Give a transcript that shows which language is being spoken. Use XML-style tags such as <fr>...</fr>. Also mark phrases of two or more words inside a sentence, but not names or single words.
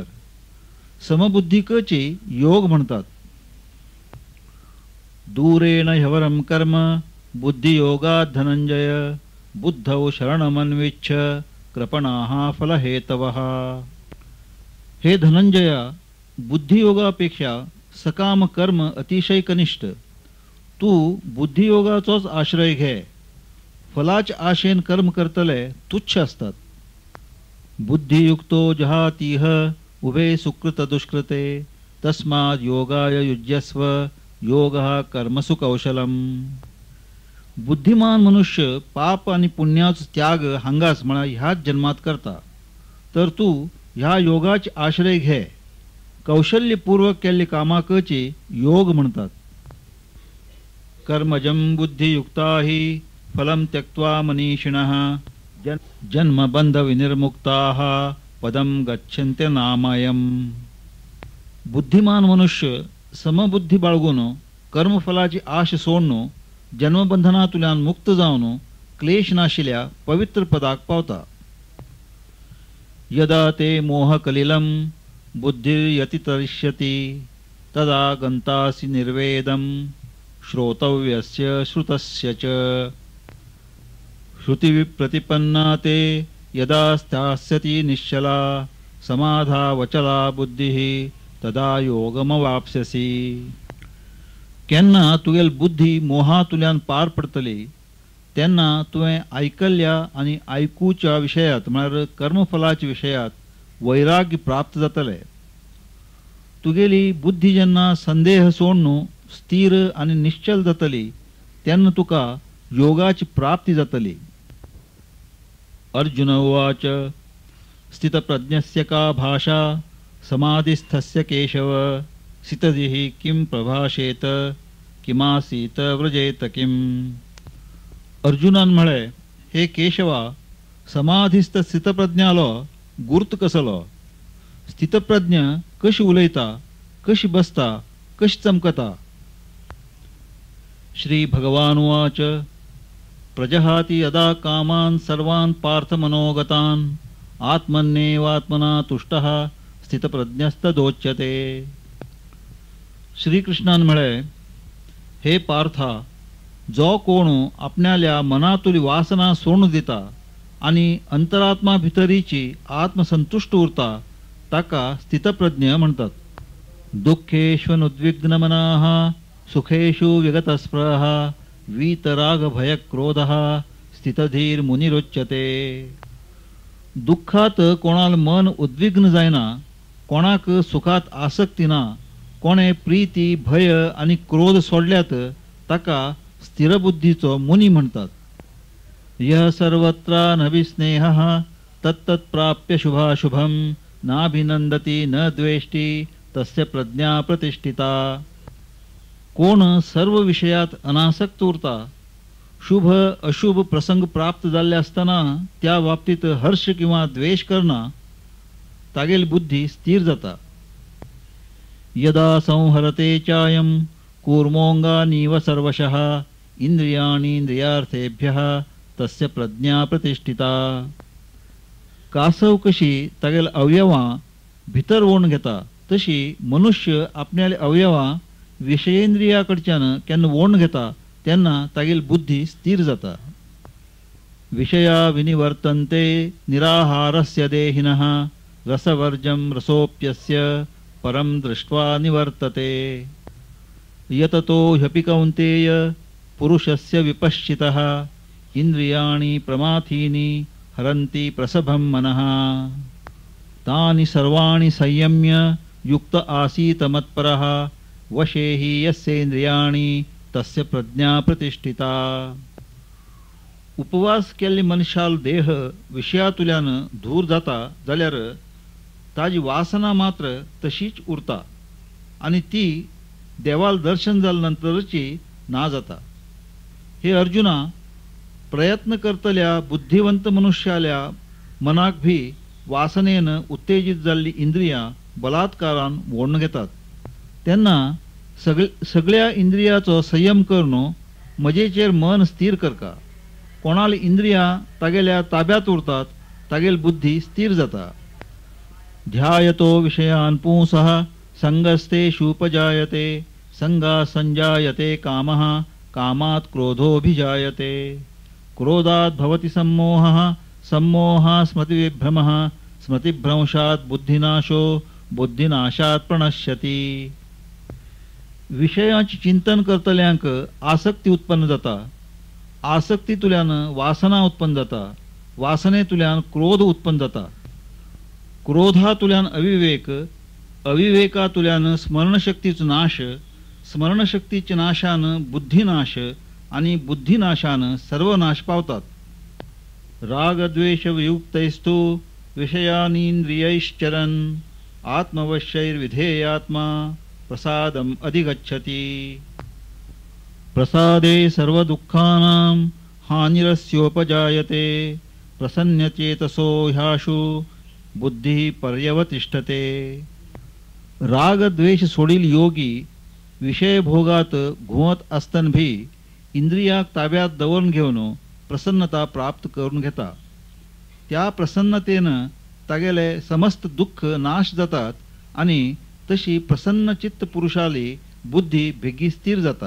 <kok>समबुद्धीकची योग म्हणतात.</kok> <sa>दूरेण ह्यवरम कर्म बुद्धियोगात् धनंजय बुद्धौ शरणमन्विच्छ कृपणाः फलहेतवः.</sa> <kok>हे धनंजया, बुद्धियोगापेक्षा सकाम कर्म अतिशय कनिष्ठ. तू बुद्धियोगाचोच आश्रय घे. फलाच आशेन कर्म करतले तुच्छ असतात.</kok> <sa>बुद्धियुक्तो जहातीह उभे सुकृत दुष्कृते तस्माद् योगाय युज्यस्व योगः कर्मसु कौशलम.</sa> <kok>बुद्धिमान मनुष्य पाप आणि पुण्याचो त्याग हांगाच म्हणा ह्याच जन्मात करता. तर तू ह्या योगाचे आश्रय घे. कौशल्यपूर्वक केल्ली कामाकची योग म्हणतात.</kok> <sa>कर्मजं बुद्धियुक्ता हि फलं त्यक्त्वा मनीषिणः जन्मबंध विनिर्मुक्ताः पदम गच्छन्ते नामायम.</sa> <kok>बुद्धिमान मनुष्य समबुद्धी बाळगून कर्मफलाची आश सोडून जन्मबंधनातुल्यान मुक्त जावन क्लेश नाशिल्या पवित्र पदाक पावता.</kok> <sa>यदा ते मोहकलिलं बुद्धिर्यतितरिष्यति तदा गंतासि निर्वेदं श्रोतव्यस्य श्रुतस्य च. श्रुतिविप्रतिपन्ना ते यदा स्थास्यति निश्चला समाधावचला बुद्धिः तदा योगमवाप्स्यसि.</sa> <kok>केन्ना तुगेल बुद्धी मोहातुल्यान पार पडतली तेन्ना तुवें आयकल्ल्या आणि आयकूच्या विशयात म्हळ्यार कर्मफलाच्या विशयात वैराग्य प्राप्त जातले. तुगेली बुद्धी जेन्ना संदेह सोडून स्थिर आणि निश्चल जातली तेन्ना तुका योगाची प्राप्ती जातली.</kok> <sa>अर्जुन उवाच स्थितप्रज्ञस्य का भाषा समाधिस्थस्य केशव सितधिः किं प्रभाषेत किमासीत व्रजेत किम.</sa> <kok>अर्जुनान म्हळे, हे केशवा, समाधिस्थ स्थितप्रज्ञालो गुर्त कसलो. स्थितप्रज्ञ कशी उलयता, कशी बसता, कशी चमकता.</kok> <sa>श्री भगवान उवाच प्रजहाति यदा कामान् सर्वान् पार्थ मनोगतान् आत्मन्येवात्मना तुष्टः स्थितप्रज्ञस्तदोच्यते.</sa> <kok>श्रीकृष्णान म्हळे, हे पार्था, जो कोण आपणाल्या मनातुली वासना सोडून दिता आणि अंतरात्मा भितरीची आत्मसंतुष्ट उरता ताका स्थितप्रज्ञ म्हणतात.</kok> <sa>दुःखेष्वनुद्विग्नमनाः सुखेषु विगतस्पृहः वीतरागभयक्रोधः स्थितधीर्मुनिरुच्यते.</sa> <kok>दुःखात कोणाल मन उद्विग्न जायना, कोणाक सुखात आसक्ती ना, कोणे प्रीती भय आणि क्रोध सोडल्यात ताका स्थिरबुद्धीचो मुनी म्हणतात.</kok> <sa>यः सर्वत्रानभिस्नेहः तत्तत्प्राप्य शुभाशुभं नाभिनंदती न द्वेष्टी तस्य प्रज्ञा प्रतिष्ठिता.</sa> <kok>कोण सर्व विषयात अनासक्त उरता, शुभ अशुभ प्रसंग प्राप्त झाले असताना त्या बाबतीत हर्ष किंवा द्वेष करना, तागेल बुद्धी स्थिर जाता.</kok> <sa>यदा संहरते चायं कूर्मोंगानीव सर्वशः इंद्रियाणि इंद्रियार्थेभ्यः तस्य प्रज्ञा प्रतिष्ठिता.</sa> <kok>कासव कशी तागेल अवयवां भितर ओढून घेता तशी मनुष्य आपणाले अवयवां विषयेंद्रियाकडच्यान केन्ना वोण घेता तेन्ना तागेली बुद्धी स्थिर जाता.</kok> <sa>विषया विनिवर्तन्ते निराहारस्य देहिनः रसवर्जं रसोप्यस्य परं दृष्ट्वा निवर्तते. यततो ह्यपि कौन्तेय पुरुषस्य विपश्चितः इंद्रियाणि प्रमाथीनि हरन्ति प्रसभं मनः. तानि सर्वाणि संयम्य युक्त आसीत मत्परः वशे हि यस्येंद्रियाणि तस्य प्रज्ञा प्रतिष्ठिता.</sa> <kok>उपवास केल्ले मनशाल देह विषयातुल्यान दूर जाता जाल्यार ताजी वासना मात्र तशीच उरता आणि ती देवाल दर्शन जाल्यानंतरची ना जाता. हे अर्जुना, प्रयत्न करतल्या बुद्धिवंत मनुष्याल्या मनाक भी वासनेन उत्तेजित जाल्ली इंद्रियां बलात्कारान वोडून घेतात. तेन्ना सगळ्या इंद्रियाचो संयम करून मजेचेर मन स्थिर करता. कोणाली इंद्रियां तागेल्या ताब्यात उरतात तागेली बुद्धी स्थिर जाता.</kok> <sa>ध्यायतो विषयान् पुंसः संगस्तेषुपजायते संगा संजायते कामः कामात् क्रोधोऽभिजायते क्रोधात् भवति सम्मोहः सम्मोहात् स्मृतिविभ्रमः स्मृतिभ्रंशात् बुद्धिनाशो बुद्धिनाशात् प्रणश्यति.</sa> <kok>विषयाचे चिंतन करतल्यांक आसक्ती उत्पन्न जाता. आसक्तीतुल्यान वासना उत्पन्न जाता. वासनेतुल्यान क्रोध उत्पन्न जाता. क्रोधातुल्यान अविवेक, अविवेकातुल्यान स्मरणशक्तीचो नाश, स्मरणशक्तीच्या नाशान बुद्धिनाश आणि बुद्धिनाशान सर्वनाश पावतात.</kok> <sa>रागद्वेषवियुक्तैस्तु विषयानीन्द्रियैश्चरन् आत्मवश्यैर्विधेयात्मा प्रसादम् अधिगच्छति. प्रसादे सर्वदुःखानां हानिरस्योपजायते प्रसन्नचेतसो ह्याशु बुद्धिः पर्यवतिष्ठते.</sa> <kok>राग द्वेष सोडील योगी विषय भोगात घुवत असताना भी इंद्रियाक ताब्यात दवरून घेवन प्रसन्नता प्राप्त करून घेता. त्या प्रसन्नतेनं तागेले समस्त दुःख नाश जातात आणि तशी प्रसन्न चित्त पुरुषाली बुद्धी बेगी स्थिर जाता.</kok>